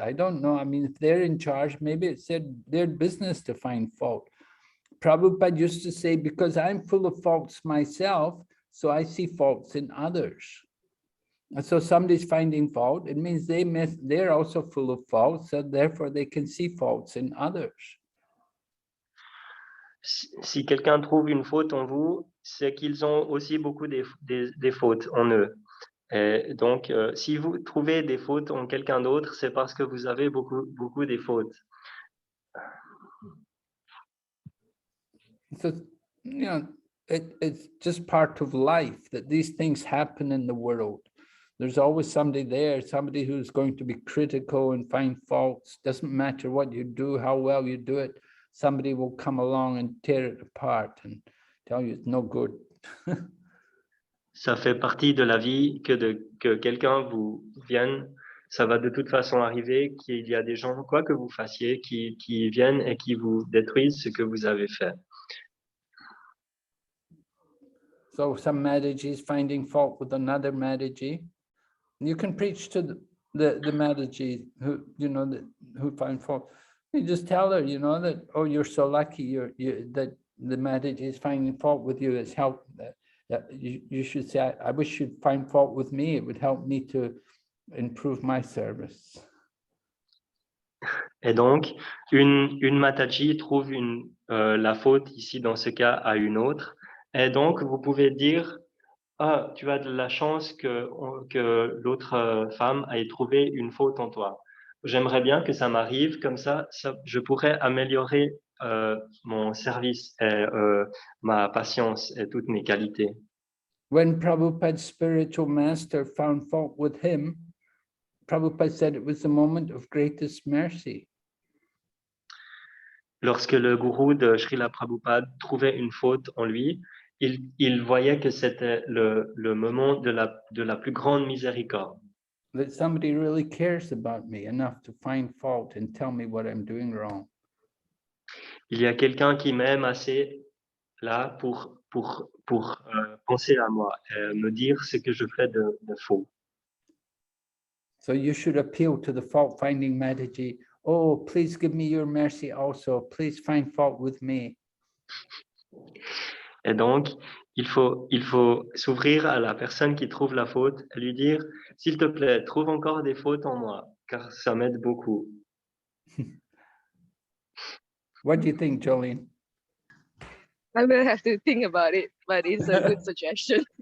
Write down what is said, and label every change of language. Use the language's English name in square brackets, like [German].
[English] I don't know. I mean, if they're in charge, maybe it's their business to find fault. Prabhupada used to say, because I'm full of faults myself, so I see faults in others. And so somebody's finding fault, it means they're also full of faults, so therefore they can see faults in others. [French] Si quelqu'un trouve une faute en vous, c'est qu'ils ont aussi beaucoup des fautes en eux. Et donc, si vous trouvez des fautes en quelqu'un d'autre, c'est parce que vous avez beaucoup des fautes. [English] So, it's just part of life that these things happen in the world. There's always somebody there, somebody who's going to be critical and find faults. Doesn't matter what you do, how well you do it. Somebody will come along and tear it apart and tell you it's no good. [French] ça fait partie de la vie que quelqu'un vous vienne. Ça va de toute façon arriver qu'il y a des gens, quoi que vous fassiez, qui viennent et qui vous détruisent ce que vous avez fait. [English] So some Mataji is finding fault with another Mataji. You can preach to the Mataji who, you know, who find fault. You just tell her, you know, that, oh, you're so lucky that the Mataji is finding fault with you. It's helped. You should say, I wish you'd find fault with me. It would help me to improve my service. [French] Et donc, une Mataji trouve la faute ici, dans ce cas, à une autre. Et donc, vous pouvez dire, ah, tu as de la chance que l'autre femme ait trouvé une faute en toi. J'aimerais bien que ça m'arrive, comme ça, je pourrais améliorer mon service et ma patience et toutes mes qualités. [English] When Prabhupada's spiritual master found fault with him, Prabhupada said it was the moment of greatest mercy. [French] Lorsque le gourou de Srila Prabhupada trouvait une faute en lui, il voyait que c'était le moment de la plus grande miséricorde. [English] That somebody really cares about me enough to find fault and tell me what I'm doing wrong. [French] Il y a quelqu'un qui m'aime assez là pour penser à moi et me dire ce que je fais de faux. [English] So you should appeal to the fault-finding Mataji. Oh, please give me your mercy also. Please find fault with me. [French] Et donc, il faut s'ouvrir à la personne qui trouve la faute et lui dire, s'il te plaît, trouve encore des fautes en moi, car ça m'aide beaucoup. [English] What do you think, Jolene? I will have to think about it, but it's a good suggestion.